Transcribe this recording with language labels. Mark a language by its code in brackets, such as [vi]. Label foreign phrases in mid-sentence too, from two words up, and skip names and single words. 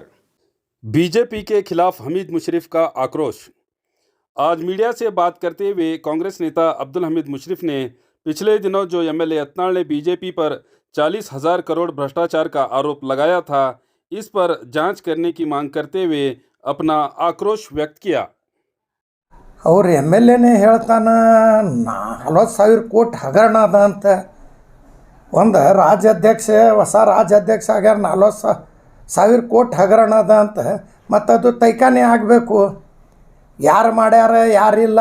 [hi] बीजेपी के खिलाफ हमीद मुशर्रफ का आक्रोश। आज मीडिया से बात करते हुए कांग्रेस नेता अब्दुल हमीद मुशर्रफ ने पिछले दिनों जो एमएलए यत्नाल ने बीजेपी पर 40,000 करोड़ भ्रष्टाचार का आरोप लगाया था, इस पर जांच करने की मांग करते हुए अपना आक्रोश व्यक्त किया। [kn] ಅವ್ರು ಎಮ್ ಎಲ್ ಎನೇ ಹೇಳ್ತಾನೆ 40,000 ಕೋಟಿ ಹಗರಣ ಅದ ಅಂತ. ಒಂದು ರಾಜ್ಯಾಧ್ಯಕ್ಷ ಹೊಸ ರಾಜ್ಯಾಧ್ಯಕ್ಷ ಆಗ್ಯಾರ 40,000 ಕೋಟಿ ಹಗರಣ ಅದ ಅಂತ. ಮತ್ತು ಅದು ತೈಕಾನೆ ಆಗಬೇಕು, ಯಾರು ಮಾಡ್ಯಾರ ಯಾರಿಲ್ಲ.